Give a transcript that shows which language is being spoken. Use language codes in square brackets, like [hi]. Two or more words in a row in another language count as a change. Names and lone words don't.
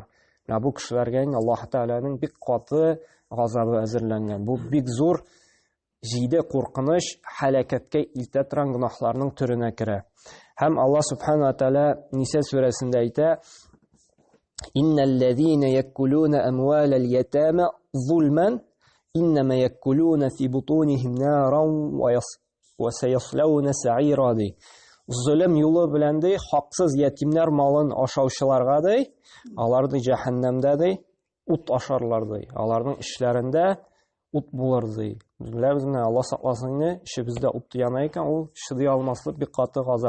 [tt] Бу кешеләргә Аллаһ Тәгаләнең бик каты газабы әзерләнгән. Бу бик зур җиде куркыныч, һәлакәткә илтә торган гөнаһларның төренә керә. Һәм Аллаһ Субханаһу ва Тәгалә Ниса сүрәсендә әйтә: [ar] "إن الذين يأكلون أموال اليتامى ظلما إنما يأكلون في بطونهم نارا وسيصلون سعيرا." [tt] Zulm юлы белән ди, хаксыз ятимнәр малын ашаучыларга ди, алар ди җәһәннәмдә ди, ут ашарлар ди. Аларның эшләрендә ут булыр ди. Беләбез менә, Алла сакласын инде, ишебездә ут яна икән, ул шыдый алмаслык бик каты газап.